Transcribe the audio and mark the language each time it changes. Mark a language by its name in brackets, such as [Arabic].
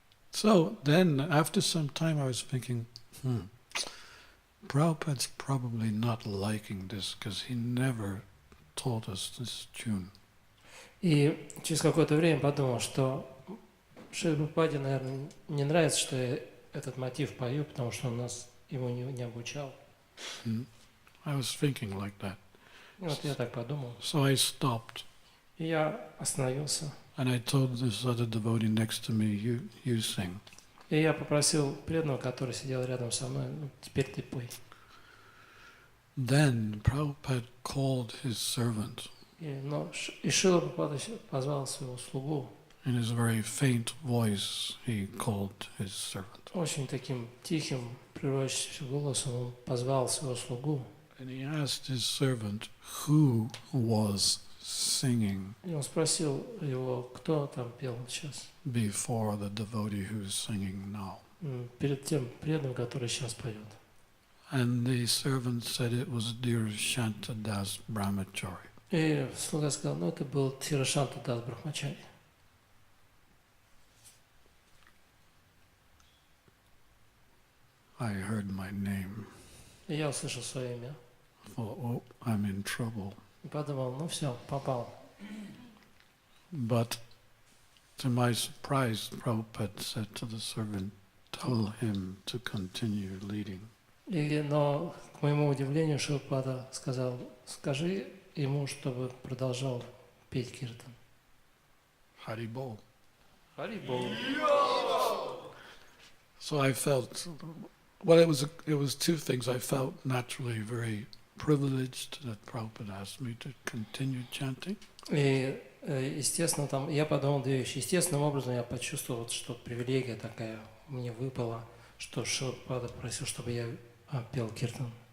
[English] So then, after some time, I was thinking, Prabhupada's probably not liking this because he never taught us this tune. [Russian] И через какое-то время подумал, что Шриле Прабхупаде, наверное, не нравится, что я этот мотив пою, потому что он нас ему не обучал. [English] I was thinking like that. [Russian] И вот я так подумал. [English] So I stopped. [Russian] И я остановился. [English] And I told this other devotee next to me, you sing. [Russian] И я попросил преданного, который сидел рядом со мной, ну, теперь ты пой. [English] Then Prabhupada called his servant [Russian] И Шрила Прабхупада позвал своего слугу. [English] in his very faint voice. He called his servant. [Russian] Очень таким тихим, прерывающимся голосом он позвал своего слугу. [English] And he asked his servant who was singing [Russian] И он спросил его, кто там пел сейчас, [English] before the devotee who's singing now. [Russian] перед тем преданным, который сейчас поет. [English] And the servant said it was Dkhirashanta Brahmachari. [Russian] И слуга сказал, ну это был Дхирашанта Брахмачари. [English] I heard my name. [Russian] И я услышал свое имя. [English] Thought, oh, I'm in trouble. [Russian] И подумал, ну все, попал. [English] But to my surprise, Prabhupada said to the servant, tell him to continue leading. [Russian] Но, к моему удивлению, Шрила Прабхупада сказал, скажи ему, чтобы продолжал петь киртан. [English] Haribol. [Russian] Харибол. [English] So I felt, well, it was two things. I felt naturally very privileged that Prabhupada asked me to continue chanting. [Russian] И, естественно, там я подумал две вещи. Естественным образом я почувствовал, что привилегия такая мне выпала, что Шрила Прабхупада просил, чтобы я пел киртан.